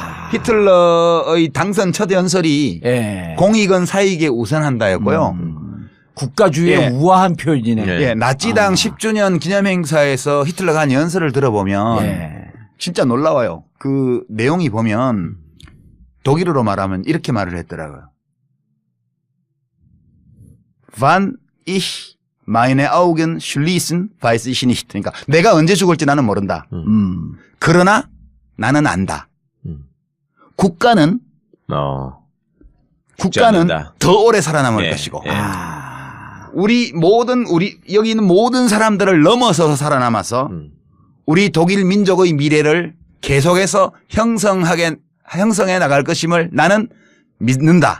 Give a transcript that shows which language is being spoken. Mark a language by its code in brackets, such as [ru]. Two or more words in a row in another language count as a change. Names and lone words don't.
[ko] 히틀러의 당선 첫 연설이 공익은 사익에 우선한다였고요. 국가주의의 우아한 표현이네. 나치당 10주년 기념행사에서 히틀러가 한 연설을 들어보면 진짜 놀라워요. 그 내용이 보면 독일어로 말하면 이렇게 말을 했더라고요. [de] Wann ich meine Augen schließen, weiß ich nicht. [ko] 그러니까 내가 언제 죽을지 나는 모른다. 그러나 나는 안다. 국가는 더 오래 살아남을 것이고 우리 여기 있는 모든 사람들을 넘어서서 살아남아서 우리 독일 민족의 미래를 계속해서 형성해 나갈 것임을 나는 믿는다.